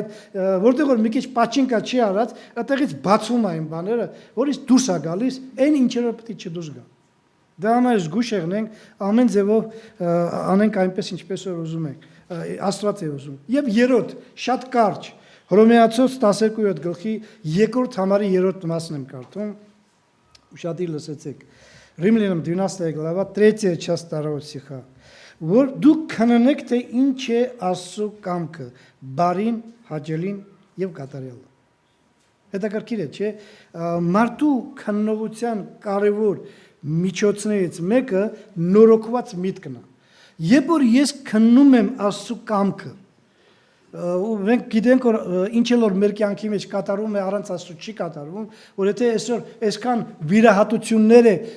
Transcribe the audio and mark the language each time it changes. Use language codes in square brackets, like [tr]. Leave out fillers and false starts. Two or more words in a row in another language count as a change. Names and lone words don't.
[hy] այդ որտեղ որ մի քիչ պաչինկա չի արած, այդտեղից բացում է այն բաները, որից դուրս է գալիս, այն ինչը պետք է չդուրս գա։ Դա համար զգույշ եղնենք, ամեն ձևով անենք այնպես ինչպես որ ուզում ենք, Աստված է ուզում։ Եվ երրորդ, շատ կարճ, Հռոմեացոց 12-րդ գլխի 2-րդ համարի 3-րդ մասն եմ կարդում, ուշադիր լսեցեք։ [ru] Римлянам 12 глава 3-я часть 2 стиха. [hy] Որ դուք քննեք թե ինչ է Աստծո կամքը, բարին, հաճելին եւ կատարյալը։ Հետաքրքիր է, չէ՞, մարդու քննողության կարևոր միջոցներից մեկը նորոգված միտքն է։ Երբ որ ես քննում եմ Աստծո կամքը, ու մենք գիտենք որ ինչ որ մեր կյանքի մեջ կատարվում է առանց Աստծո չի կատարվում, որ եթե այսօր այսքան վիրահատություններ է